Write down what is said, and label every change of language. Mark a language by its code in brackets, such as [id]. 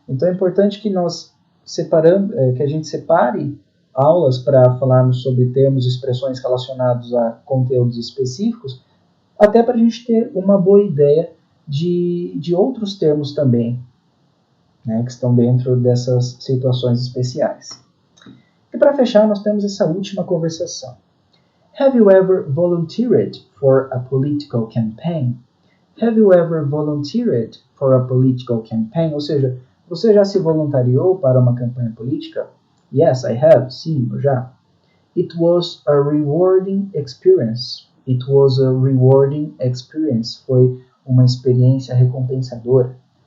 [pt] Então é importante que que a gente separe aulas para falarmos sobre termos e expressões relacionados a conteúdos específicos, até para a gente ter uma boa ideia de outros termos também, né, que estão dentro dessas situações especiais. E para fechar, nós temos essa última conversação. [en] Have you ever volunteered for a political campaign? Have you ever volunteered for a political campaign? [pt] Ou seja, você já se voluntariou para uma campanha política? [en] Yes, I have. [pt] Sim, eu já. [en] It was a rewarding experience. It was a rewarding experience. [pt] Foi uma experiência recompensadora.